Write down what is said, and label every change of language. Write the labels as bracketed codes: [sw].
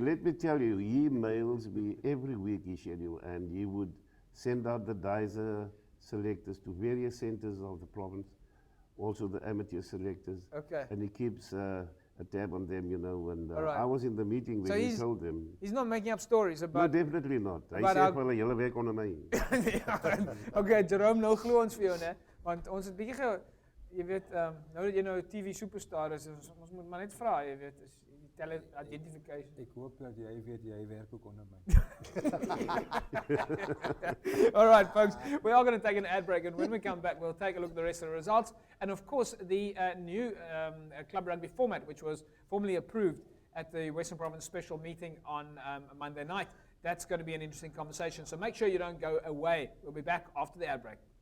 [en] Let me tell you, he mails me every week his schedule, and he would send out the DISA selectors to various centers of the province, also the amateur selectors. Okay. And he keeps a tab on them, you know, and right. I was in the meeting when he told them. He's not making up stories about... No, definitely not. [af] Hy sê vir hulle, julle werk onder my. Okay, Jerome, nou glo ons vir jou, né? Want ons het bietjie jy weet, nou dat jy nou 'n TV superstar is, ons moet maar net vra, jy weet, is die talent identification. Ek hoop dat jy weet jy werk ook onder my. [en] All right, folks, we are going to take an ad break, and when we come back, we'll take a look at the rest of the results. And of course, the new club rugby format, which was formally approved at the Western Province special meeting on Monday night. That's going to be an interesting conversation. So make sure you don't go away. We'll be back after the ad break.